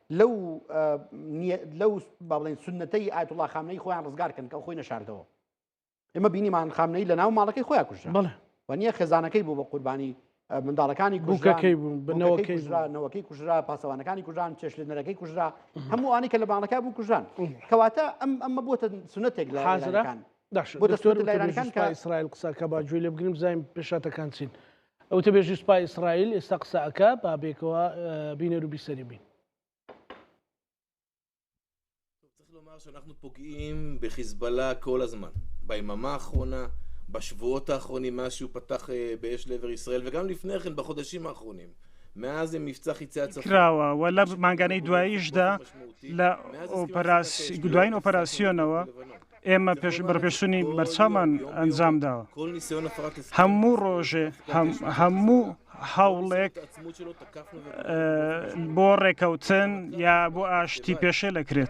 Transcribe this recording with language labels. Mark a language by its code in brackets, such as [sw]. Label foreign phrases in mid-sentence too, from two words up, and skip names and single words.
[ckb] لەو با بڵێن سنەتەی ئایەتوڵڵا خامنەی خۆیان ڕزگارکەن کە خۆی نەشاردەوە ئێمە بینیمان خامنەی لە ناو ماڵەکەی خۆیان کوژرا و نییە خێزانەکەی بوو بە قوربانی منداڵەکانی نەوەکەی کوژرا پاسەوانەکانی کوژان چێشلێنەرەکەی کوژرا هەموو ئەوانەی کە لە ماڵەکە بوو کوژان کەواتە ئەمە بۆتە سنەتێک لە حاضرەکان ئیسرائیل قسەکە باگوێ لێ بگریم زایم پێشاتەکان چین ئەوتە بێژی سوپای ئیسرائیل ئێستا قسەکە با بێکەوە بینەر و بیسەری بین. [he] שאנחנו פוגעים בחיזבאללה כל הזמן. ביממה האחרונה, בשבועות האחרונים, מאז שהוא פתח באש לעבר ישראל, וגם לפני כן, בחודשים האחרונים. מאז מבצע חיצי הצפון. [ckb] کراوە و لە مانگانەی دواییشدا لە دوایین ئۆپەراسیۆنەوە ئێمە بەرپێشچوونی بەرچاومان ئەنجام داوە. هەموو ڕۆژێ هەموو هەوڵێک بۆ ڕێکەوتن یا بۆ ئاشتی پێشێ دەکرێت.